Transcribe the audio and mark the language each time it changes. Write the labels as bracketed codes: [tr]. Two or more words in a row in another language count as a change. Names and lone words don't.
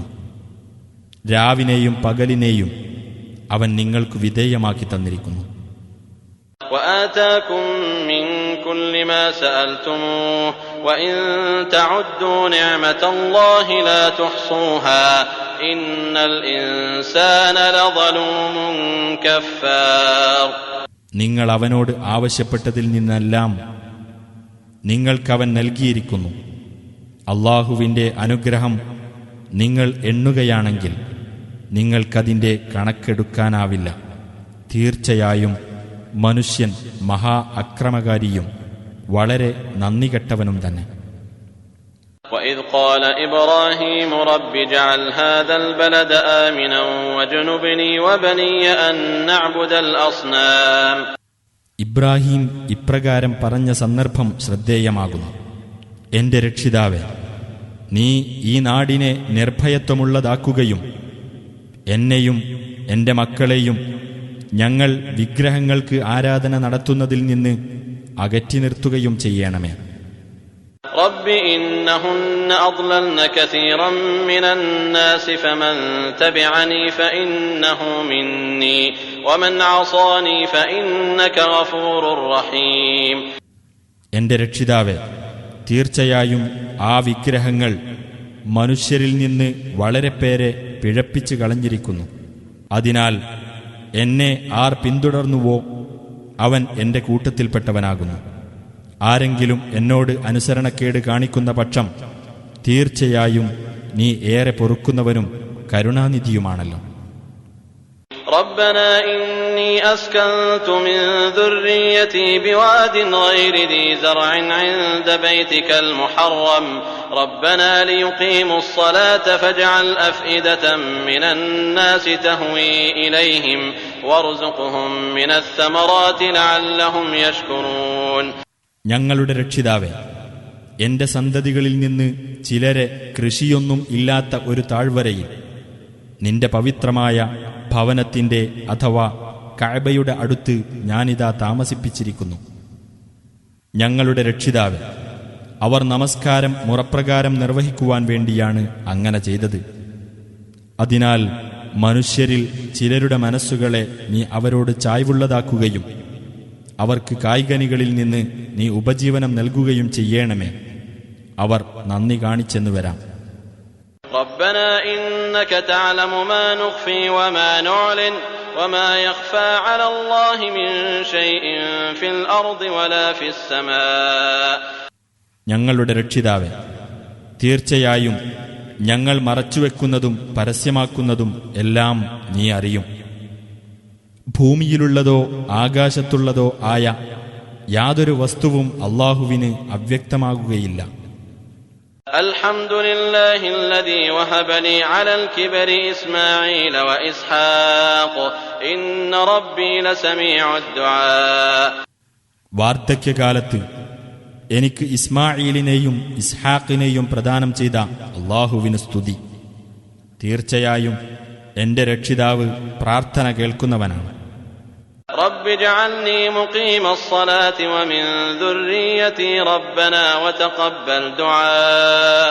[ml] രാവിനെയും പകലിനെയും അവൻ നിങ്ങൾക്കു വിധേയമാക്കി തന്നിരിക്കുന്നു. [ar] وآتاكم من كل ما سألتموه وإن تعدوا نعمة الله لا تحصوها إن الإنسان لظلوم كفار. [ml] നിങ്ങൾ അവനോട് ആവശ്യപ്പെട്ടതിൽ നിന്നെല്ലാം നിങ്ങൾക്കവൻ നൽകിയിരിക്കുന്നു. അല്ലാഹുവിന്റെ അനുഗ്രഹം നിങ്ങൾ എണ്ണുകയാണെങ്കിൽ നിങ്ങൾക്കതിന്റെ കണക്കെടുക്കാനാവില്ല. തീർച്ചയായും മനുഷ്യൻ മഹാ അക്രമകാരിയും വളരെ നന്ദികെട്ടവനും തന്നെ. [ar] وإذ قال إبراهيم رب اجعل هذا البلد آمنا واجنبني وبني أن نعبد الأصنام. [ml] ഇബ്രാഹിം ഇപ്രകാരം പറഞ്ഞ സന്ദർഭം ശ്രദ്ധേയമാകുന്നു. എന്റെ രക്ഷിതാവേ, നീ ഈ നാടിനെ നിർഭയത്വമുള്ളതാക്കുകയും എന്നെയും എന്റെ മക്കളെയും ഞങ്ങൾ വിഗ്രഹങ്ങൾക്ക് ആരാധന നടത്തുന്നതിൽ നിന്ന് അകറ്റി നിർത്തുകയും ചെയ്യണമേ. [ar] رب إنهن أضللن كثيرا من الناس فمن تبعني فإنه مني ومن عصاني فإنك غفور رحيم. [ml] എന്റെ രക്ഷിതാവേ, തീർച്ചയായും ആ വിഗ്രഹങ്ങൾ മനുഷ്യരിൽ നിന്ന് വളരെ പേരെ പിഴപ്പിച്ചു കളഞ്ഞിരിക്കുന്നു. അതിനാൽ എന്നെ ആർ പിന്തുടർന്നുവോ അവൻ എന്റെ കൂട്ടത്തിൽപ്പെട്ടവനാകുന്നു. ആരെങ്കിലും എന്നോട് അനുസരണക്കേട് കാണിക്കുന്ന പക്ഷം തീർച്ചയായും നീ ഏറെ പൊറുക്കുന്നവനും കരുണാനിധിയുമാണല്ലോ. [ar] ربنا إني أسكنت من ذريتي بواد غير ذي زرع عند بيتك المحرم ربنا ليقيموا الصلاة فاجعل أفئدة من الناس تهوي إليهم وارزقهم من الثمرات لعلهم يشكرون. [ml] ഞങ്ങളുടെ രക്ഷിതാവേ, എന്റെ സന്തതികളിൽ നിന്ന് ചിലരെ കൃഷിയൊന്നും ഇല്ലാത്ത ഒരു താഴ്വരയിൽ നിന്റെ പവിത്രമായ ഭവനത്തിന്റെ അഥവാ കഅബയുടെ അടുത്ത് ഞാനിതാ താമസിപ്പിച്ചിരിക്കുന്നു. ഞങ്ങളുടെ രക്ഷിതാവേ, അവർ നമസ്കാരം മുറപ്രകാരം നിർവഹിക്കുവാൻ വേണ്ടിയാണ് അങ്ങനെ ചെയ്തത്. അതിനാൽ മനുഷ്യരിൽ ചിലരുടെ മനസ്സുകളെ നീ അവരോട് ചായ്വുള്ളതാക്കുകയും അവർക്ക് കായ്കനികളിൽ നിന്ന് നീ ഉപജീവനം നൽകുകയും ചെയ്യണമേ. അവർ നന്ദി കാണിച്ചെന്നു വരാം. [ar] ربنا إنك تعلم ما نخفي وما نعلن وما يخفى على الله من شيء في الأرض ولا في السماء. [ml] ഞങ്ങളുടെ രക്ഷിതാവേ, തീർച്ചയായും ഞങ്ങൾ മറച്ചുവെക്കുന്നതും പരസ്യമാക്കുന്നതും എല്ലാം നീ അറിയും. ഭൂമിയിലുള്ളതോ ആകാശത്തുള്ളതോ ആയ യാതൊരു വസ്തുവും അല്ലാഹുവിന് അവ്യക്തമാകുകയില്ല. [ar] الحمدلله الذي وهب لي على الكبر إسماعيل وإسحاق إن ربي لسميع الدعاء. [ml] വാർദ്ധക്യകാലത്ത് എനിക്ക് ഇസ്മാഈലിനെയും ഇസ്ഹാഖിനെയും പ്രദാനം ചെയ്ത അല്ലാഹുവിന് സ്തുതി. തീർച്ചയായും എന്റെ രക്ഷിതാവ് പ്രാർത്ഥന കേൾക്കുന്നവനാണ്. [ar] رب اجعلني مقيم الصلاة ومن ذريتي ربنا وتقبل دعاء.